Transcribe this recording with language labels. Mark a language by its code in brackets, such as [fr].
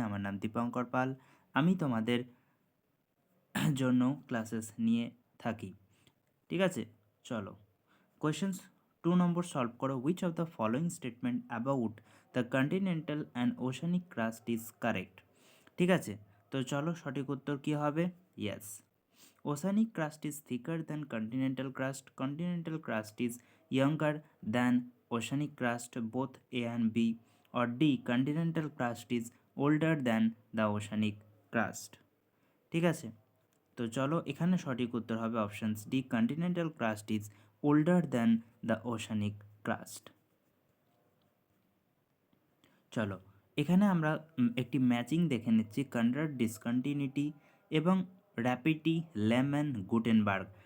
[bn] আমার নাম দীপঙ্কর পাল, আমি তোমাদের জন্য ক্লাসেস নিয়ে থাকি। ঠিক আছে, চলো কোয়েশ্চেন্স 2 নম্বর সলভ করো। [en] Which of the following statement about the continental and oceanic crust is correct. [bn] ঠিক আছে, তো চলো সঠিক উত্তর কী হবে? [en] Yes, oceanic crust is thicker than continental crust, continental crust is younger than oceanic crust, both A and B, or D, continental crust is older than the oceanic crust। [bn] ঠিক আছে, তো চলো এখানে সঠিক উত্তর হবে options D, [en] Continental crust is older than the oceanic crust. [bn] চলো এখানে আমরা একটি ম্যাচিং দেখে নিচ্ছি, কন্ড্রার ডিসকন্টিনিউটি এবং র্যাপিটি লেমন গুটেনবার্গ।